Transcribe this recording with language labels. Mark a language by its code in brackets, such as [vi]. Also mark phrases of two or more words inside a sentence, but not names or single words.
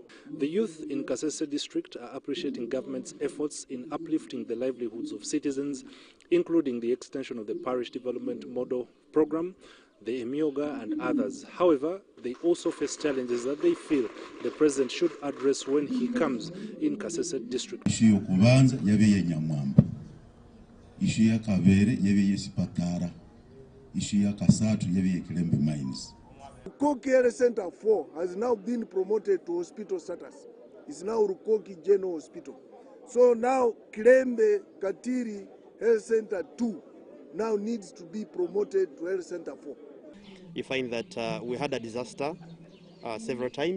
[en] The youth in Kasese district are appreciating government's efforts in uplifting the livelihoods of citizens, including the extension of the parish development model program, the Emyoga and others. However, they also face challenges that they feel the president should address when he comes in Kasese district. [koo] Ishu yokubanza yabeye Nyamwamba. Ishu ya Kabere yabeye Sipatara. Ishu ya Kasatu yabeye Kilembe Mines. [en] Rukoki Health Center 4 has now been promoted to hospital status. It's now Rukoki General Hospital. So now Kilembe Katiri Health Center 2 now needs to be promoted to Health Center 4. You find that we had a disaster several times.